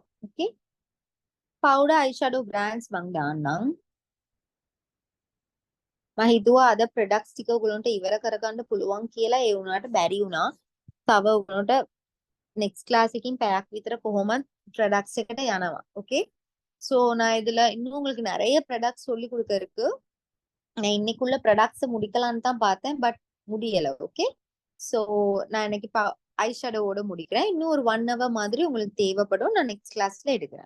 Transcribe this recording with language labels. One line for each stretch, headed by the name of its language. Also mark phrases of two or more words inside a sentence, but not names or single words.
Sinhala: ඕකේ,
English: powder eyeshadow brands
Sinhala: මම දාන්නම්. මම හිතුවා අද ප්‍රොඩක්ට්ස් ටික ඔයගොල්ලන්ට ඉවර කරගන්න පුළුවන් කියලා. ඒ වුණාට බැරි වුණා. තව ඔයගොල්ලන්ට
English: next class
Sinhala: එකකින් පැයක් විතර කොහොමද products එකට යනවා.
English: okay, so
Tamil: நான் இதுல இன்னும் உங்களுக்கு நிறைய products சொல்லி கொடுக்க இருக்கு. நான் இன்னைக்குள்ள products முடிக்கலாம்னு தான் பார்த்தேன், பட் முடியல.
English: okay, so
Tamil: நான் இன்னைக்கு ஐ ஷேடோவோட முடிக்கிறேன். இன்னும் ஒரு 1 hour மாதிரி உங்களுக்கு தேவைப்படும். நான்
English: next class
Tamil: எடுக்கிறேன்.